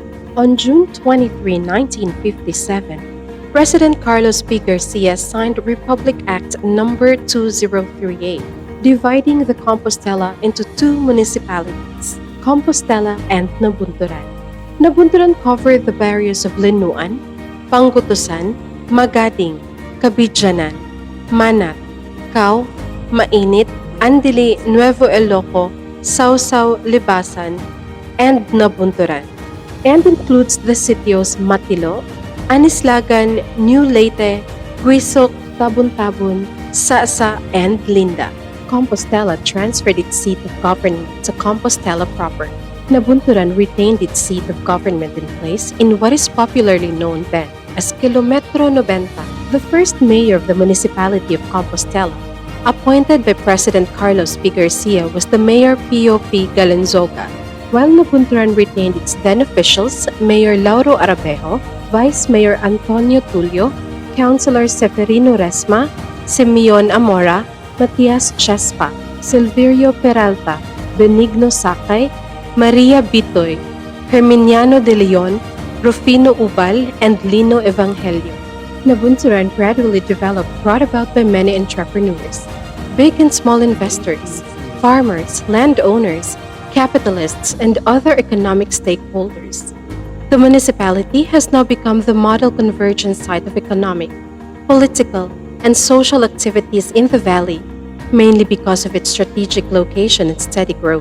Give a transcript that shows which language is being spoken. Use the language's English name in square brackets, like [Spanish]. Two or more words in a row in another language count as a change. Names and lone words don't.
[English] On June 23, 1957, President Carlos P. Garcia signed Republic Act No. 2038, dividing the Compostela into 2 municipalities, Compostela and Nabunturan. Nabunturan covered the barrios of Linuan, Pangutusan, Magading, Kabidjanan, Manat, Cau, Mainit, Andili, Nuevo Eloco, Sausaw, Libasan, and Nabunturan, and includes the sitios Matilo, Anislagan, New Leyte, Guisok, Tabon-Tabon, Sasa, and Linda. Compostela transferred its seat of government to Compostela proper. Nabunturan retained its seat of government in place in what is popularly known then as Kilometro 90. The first mayor of the municipality of Compostela, appointed by President Carlos P. Garcia, was the Mayor Pio P. Galanzoga, while Nabunturan retained its then officials, Mayor Lauro Arabejo, Vice Mayor Antonio Tulio, Councilor Seferino Resma, Simeon Amora, Matias Chespa, Silverio Peralta, Benigno Sakay, Maria Bitoy, Herminiano de Leon, Rufino Ubal, and Lino Evangelio. Nabunturan gradually developed, brought about by many entrepreneurs, big and small investors, farmers, landowners, capitalists, and other economic stakeholders. The municipality has now become the model convergence site of economic, political, and social activities in the valley, mainly because of its strategic location and steady growth.